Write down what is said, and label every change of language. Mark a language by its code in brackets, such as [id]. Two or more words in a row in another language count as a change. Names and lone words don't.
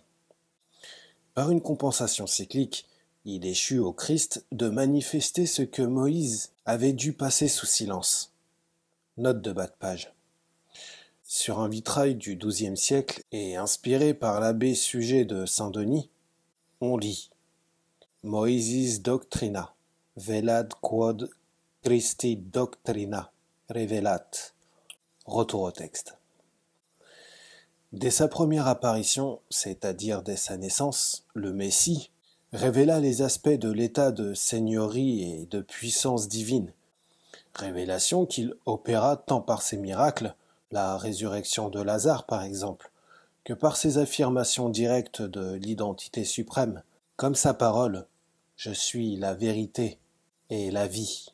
[fr] Par une compensation cyclique, il échut au Christ de manifester ce que Moïse avait dû passer sous silence. Note de bas de page. Sur un vitrail du XIIe siècle et inspiré par l'abbé Suger de Saint-Denis, on lit [la] Moisis doctrina, velad quod Christi doctrina, revelat. [fr] Retour au texte. Dès sa première apparition, c'est-à-dire dès sa naissance, le Messie révéla les aspects de l'état de seigneurie et de puissance divine, révélation qu'il opéra tant par ses miracles, la résurrection de Lazare par exemple, que par ses affirmations directes de l'identité suprême, comme sa parole « Je suis la vérité et la vie ».